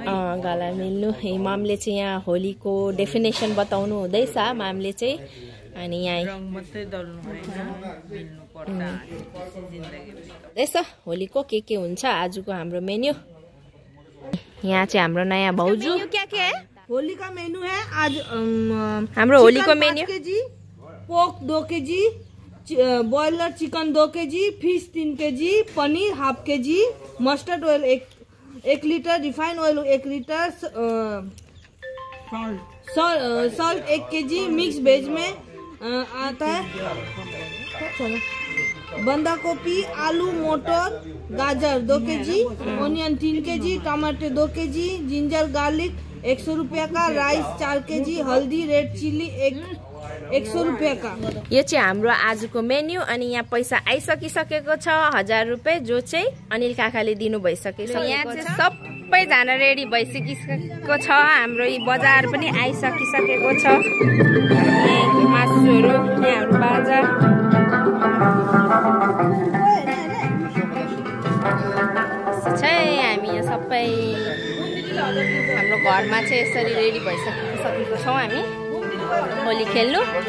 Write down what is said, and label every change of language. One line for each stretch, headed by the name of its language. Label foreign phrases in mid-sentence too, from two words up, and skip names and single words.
Nepali: गला मिल्नु। मामले चाहिँ यहाँ होलीको डेफिनेसन बताउनु हुँदैछ मामले चाहिँ। अनि यहाँ रङ मात्रै दल्नु होइन, मिल्नु पर्छ जिन्दगीमा। यसो होलीको के हुन्छ आजको हाम्रो मेन्यू। यहाँ चाहिँ हाम्रो नयाँ भाउजू।
Hindi: क्या है? होली का मेन्यू है आज
Nepali: हाम्रो होलीको मेन्यू
English: pork 2 kg, boiler chicken 2 kg, fish 3 kg, paneer half kg, mustard oil 1 litre, refined oil 1 litre, salt 1 kg, mix veg
Hindi: में आता है बंदा गोभी, आलू, मटर, गाजर 2 केजी,
English: onion 3 kg,
Hindi: टमाटर 2 केजी,
English: ginger garlic
Hindi: 100 रुपया का,
English: rice 4 kg,
Hindi: हल्दी
English: red chilli
Hindi: 100 रुपया का।
Nepali: यो चाहिँ हाम्रो आजको मेन्यू। अनि यहाँ पैसा आइसकिसकेको छ 1000 रुपैयाँ, जो चाहिँ अनिल काकाले दिनु भइसकेको छ। यहाँ चाहिँ सबैजना रेडी भइसकिसकेको छ। हाम्रो यी बजार पनि आइसकिसकेको छ। मासुहरू, यहाँहरू बाजा हामी यहाँ सबै हाम्रो घरमा चाहिँ यसरी रेडी भइसकेको छौँ हामी होली खेल्नु।